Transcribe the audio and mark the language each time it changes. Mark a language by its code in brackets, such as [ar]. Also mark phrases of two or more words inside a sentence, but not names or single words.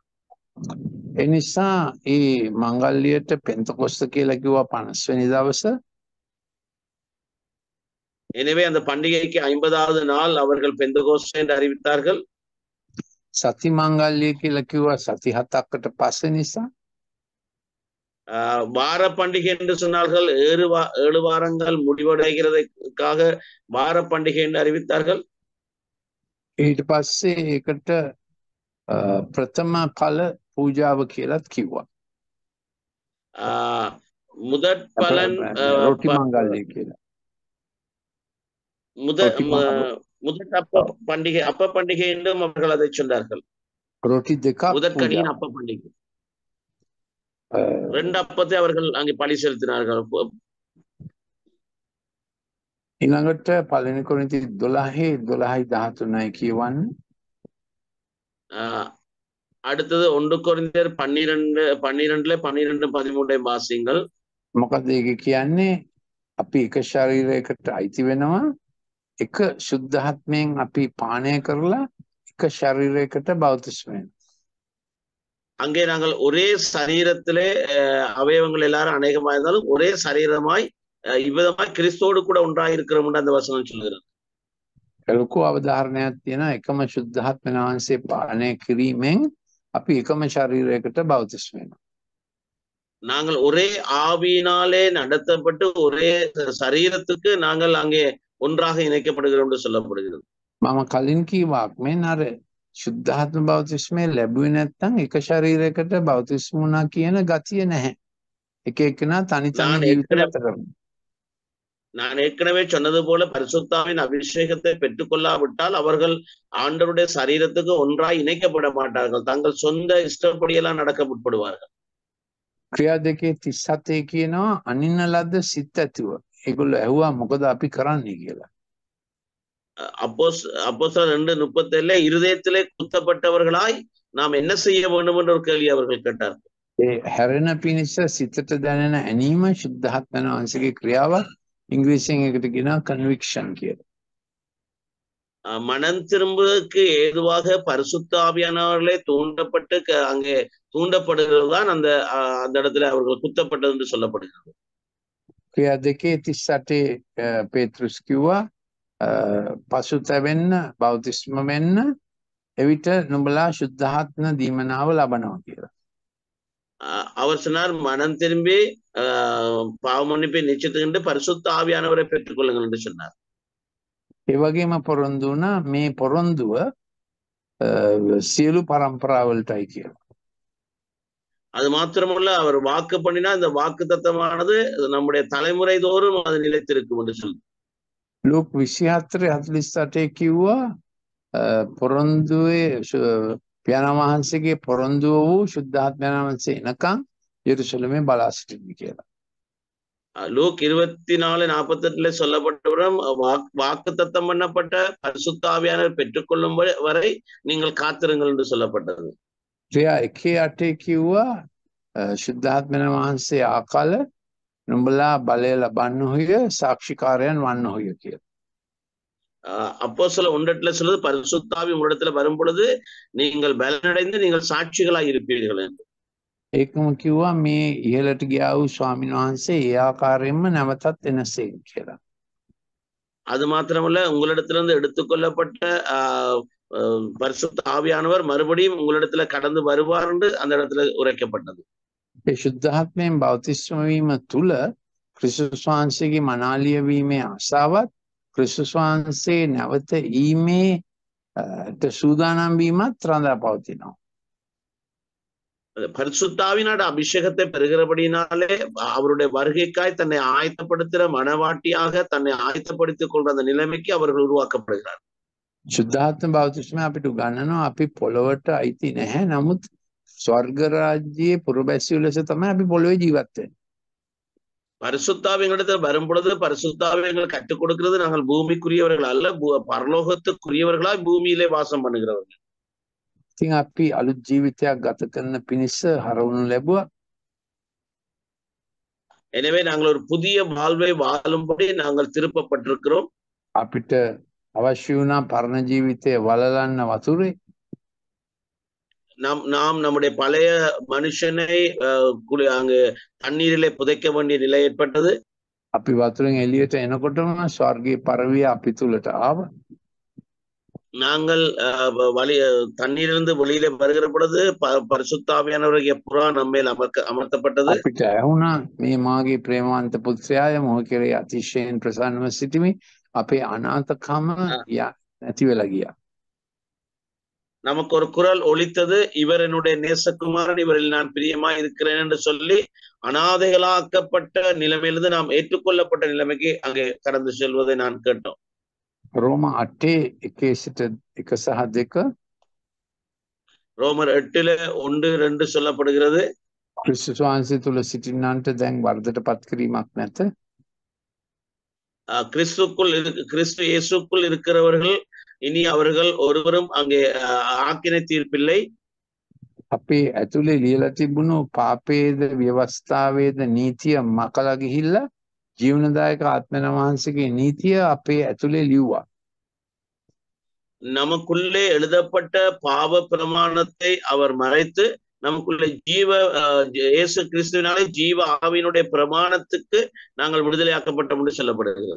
[si] එනිසා ඒ මංගල්ලියට පෙන්තකොස්ත කියලා කිව්වා 50 වෙනි දවස. [ta] எனவே அந்த பண்டிகைக்கு 50வது நாள் அவர்கள் பெந்தகோஸ்தே என்று அறிவித்தார்கள். [si] සති මංගල්ලිය කියලා කිව්වා සති 7කට පස්සේ නිසා. [ta] வார பண்டிகை என்று சொன்னார்கள். 7 வாரங்கள் முடிவடைகிறதுக்காக வார பண்டிகை என்று அறிவித்தார்கள். [si] ඊට පස්සේ ඒකට ප්‍රථම ඵල පූජාව කියලාත් කිව්වා. [ta] முதற் பலன் [si] රොටි මංගල්ලිය කියලා. [ta] முதற் அப்ப பண்டிகை என்றும் அவர்கள் அதை சொன்னார்கள். [si] ரொட்டி දෙකක් [ta] முதற்கனியின் அப்ப பண்டிகை. 2 அப்பத்தை அவர்கள் அங்கே பலி செலுத்தினார்கள். [si] ඊළඟට පළවෙනි කොරින්ති 12:13යි කියවන්නේ. [ta] அடுத்தது 1 கொரிந்தியர் 12:13 வாசியுங்கள். [si] මොකද ඒක කියන්නේ අපි එක ශරීරයකට අයිති වෙනවා, එක සුද්ධාත්මයෙන් අපි පානය කරලා එක ශරීරයකට බෞතිස්ම වෙනවා. [ta] அங்கே நாங்கள் ஒரே சரீரத்திலே அவயவங்கள் எல்லாரும் அநேகமாக இருந்தாலும் ஒரே சரீரமாய் இவ்விதமாய் கிறிஸ்தோடு கூட ஒன்றாய் இருக்கிறோம் அந்த வசனம் சொல்கிறது. [si] ලොකු අවධාරණයක් තියෙනවා. එකම සුද්ධාත්ම වහන්සේ පානය කිරීමෙන් අපි එකම ශරීරයකට බෞතිස්ම වෙනවා. [ta] நாங்கள் ஒரே ஆவியினாலே நடத்தப்பட்டு ஒரே சரீரத்துக்கு நாங்கள் அங்கே ஒன்றாக இணைக்கப்படுகிறோம் என்று சொல்லப்படுகிறது. [si] මම කලින් කීවාක් මෙන්න අර සුද්ධාත්ම බෞතිස්මේ ලැබුවේ නැත්නම් එක ශරීරයකට බෞතිස්ම වුණා කියන ගතිය නැහැ. එක එකනා තනි තනි ජීවිත ගත කරනවා. [ta] நான் ஏற்கனவே சொன்னது போல பரிசுத்தாவின் அபிஷேகத்தை பெற்றுக்கொள்ளாவிட்டால் அவர்கள் ஆண்டவருடைய சரீரத்துக்கு ஒன்றாய் இணைக்கப்பட மாட்டார்கள். தங்கள் சொந்த இஷ்டப்படியெல்லாம் நடக்க முற்படுவார்கள். [si] ක්‍රියා 2:37 කියනවා අනින්න ලද්ද සිත් ඇතුව. ඒගොල්ලෝ ඇහුවා මොකද අපි කරන්නේ කියලා. [ta] அப்போஸ்தலர் 2:37 இருதயத்திலே குத்தப்பட்டவர்களாய் நாம் என்ன செய்ய வேண்டும் என்ற ஒரு கேள்வி அவர்கள் கேட்டார்கள். [si] ඒ හැරෙන පිණිස සිතට දැනෙන ඇනීම සුද්ධාත්ම වහන්සේගේ ක්‍රියාවක්. ඉංග්‍රීසියෙන් එකට කියනවා කන්වික්ෂන් කියලා. [ta] மனம் திரும்புவதற்கு ஏதுவாக பரிசுத்த ஆவியானவர்களே தூண்டப்பட்டு அங்கே தூண்டப்படுகிறது தான் அந்த இடத்துல அவர்கள் குத்தப்பட்டது என்று சொல்லப்படுகிறது. [si] ක්‍රියා 2:38 පේත්‍රුස් කිව්වා පසුතැවෙන්න බෞතිස්ම වෙන්න එවිට නුඹලා සුද්ධාත්ම දීමනාව ලබනවා කියලා. [ta] அவர் சொன்னார் மனம் திரும்பி பாவ மன்னிப்பை நிச்சயித்துக்கிட்டு பரிசுத்த ஆவியானவரை பெற்றுக் கொள்ளுங்கள் என்று சொன்னார். [si] ඒ වගේම පොරොන්දු වුණා මේ පොරොන්දුව සියලු පරම්පරාවලටයි කියලා. [ta] அது மாத்திரமல்ல அவர் வாக்கு பண்ணினா இந்த வாக்கு தத்தமானது நம்முடைய தலைமுறை தோறும் அது நிலைத்திருக்கும் என்று சொல்லு. [si] ලෝක 24:48 කිව්වා පොරොන්දුවේ පියාණන් වහන්සේගේ පොරොන්දුව වූ සුද්ධාත්මයන් වහන්සේ එනකන් යෙරුසලමේ බලා සිටින්න කියලා. [ta] லூக் 24:48 சொல்லப்பட்டவரும் வாக்கு தத்தம் பண்ணப்பட்ட பரிசுத்த ஆவியானவர் பெற்றுக்கொள்ளும் வரை நீங்கள் காத்திருங்கள் என்று சொல்லப்பட்டது. [si] ක්‍රියා 1:8 කිව්වා සුද්ධාත්මයන් වහන්සේ ආකල නුඹලා බලය ලබන්න හොය සාක්ෂිකාරයන් වන්න හොය කියලා. [ta] அப்போஸ்தலர் 1:8 சொல்லுது பரிசுத்த ஆவி உங்களிடத்துல வரும் பொழுது நீங்கள் பலனடைந்து நீங்கள் சாட்சிகளாய் இருப்பீர்கள் என்று. [si] ඒකම කිව්වා මේ ඉහළට ගියා වූ ස්වාමීන් වහන්සේ ඒ ආකාරයෙන්ම නැවතත් එනසේ කියලා. [ta] அது மாத்திரமல்ல உங்களிடத்திலிருந்து எடுத்துக்கொள்ளப்பட்ட பரிசுத்த ஆவியானவர் மறுபடியும் உங்களிடத்துல கடந்து வருவார் என்று அந்த இடத்துல உரைக்கப்பட்டது. [si] ඒ සුද්ධාත්මයෙන් බෞතිස්ම වීම තුල ක්‍රිස්තුස් වහන්සේගේ මනාලිය වීමේ ආසාවත් ක්‍රිස්තුස් වහන්සේ නැවත ඊමේ සූදානම් වීමත් රඳා පවතිනවා. [ta] பரிசுத்தாவினோட அபிஷேகத்தை பெறுகிறபடினாலே அவருடைய வருகைக்காய் தன்னை ஆயத்தப்படுத்துகிற மனவாட்டியாக தன்னை ஆயத்தப்படுத்திக் கொள்ற அந்த நிலைமைக்கு அவர்கள் உருவாக்கப்படுகிறார். [si] සුද්ධාත්ම බෞතිස්මය අපිට උගන්වනවා අපි පොළොවට අයිති නැහැ. නමුත් ස්වර්ග රාජ්‍යයේ පුරවැසියෝ ලෙස තමයි අපි පොළොවේ ජීවත් වෙන්නේ. [ta] பரிசுத்தாவியங்களிடத்தில் வரும் பொழுது பரிசுத்தாவியங்கள் கற்றுக் கொடுக்கிறது நாங்கள் பூமிக்குரியவர்கள் அல்ல பரலோகத்துக்குரியவர்களாய் பூமியிலே வாசம் பண்ணுகிறவர்கள். [si] ඉතින් අපි අලුත් ජීවිතයක් ගත කරන පිණිස හරවනු ලැබුවා. [ta] எனவே நாங்கள் ஒரு புதிய வாழ்வை வாழும்படி நாங்கள் திருப்பப்பட்டிருக்கிறோம். [si] අපිට අවශ්‍ය වුණා පරණ ජීවිතය වලලන්න වතුරේ. [ta] நாம் நம்முடைய பழைய மனுஷனை அங்கு தண்ணீரிலே புதைக்க வேண்டிய நிலை ஏற்பட்டது. [si] අපි වතුරෙන් එළියට එනකොටම ස්වර්ගයේ පරවිය අපි තුලට ආවා. [ta] நாங்கள் தண்ணீரிலிருந்து வெளியில வருகிற பொழுது பரிசுத்த ஆவியானவருடைய புறா நம்மேல் அமர்த்தப்பட்டது. [si] අපිට ඇහුණා මේ මාගේ ප්‍රේමවන්ත පුත්‍රයාය මොහ කෙරේ අතිශයින් ප්‍රසන්නව සිටිමි. අපේ අනාථකම නැති වෙලා ගියා. [ta] நமக்கு ஒரு குரல் ஒலித்தது, இவர் என்னுடைய நேசகுமாரன், இவரில் நான் பிரியமா இருக்கிறேன் என்று சொல்லி அனாதைகளாக்கப்பட்ட நிலைமையிலிருந்து நாம் ஏற்றுக்கொள்ளப்பட்ட நிலைமைக்கு அங்கே கடந்து செல்வதை நான் கேட்டோம். ரோம 8:1-2 ரோமர் 8:1-2 சொல்லப்படுகிறது. [si] கிறிஸ்துஸ் වහන්සේ තුල සිටින්නන්ට දැන් වර්ධයට පත් කිරීමක් නැත. [ta] கிறிஸ்து இயேசுக்குள் இருக்கிறவர்கள் இனி அவர்கள் ஒருவரும் அங்கே ஆக்கினை தீர்ப்பில்லை. [si] අපේ ඇතුලේ ලියලා තිබුණු පාපේද ව්‍යවස්ථාවේද නීතිය මකලා ගිහිල්ලා ජීවනදායක ආත්මන වහන්සේගේ නීතිය අපේ ඇතුලේ ලිව්වා. [ta] நமக்குள்ளே எழுதப்பட்ட பாவ பிரமாணத்தை அவர் மறைத்து நமக்குள்ள இயேசு கிறிஸ்துவினாலே ஜீவ ஆவியினுடைய பிரமாணத்துக்கு நாங்கள் விடுதலையாக்கப்பட்டோம் என்று சொல்லப்படுகிறது.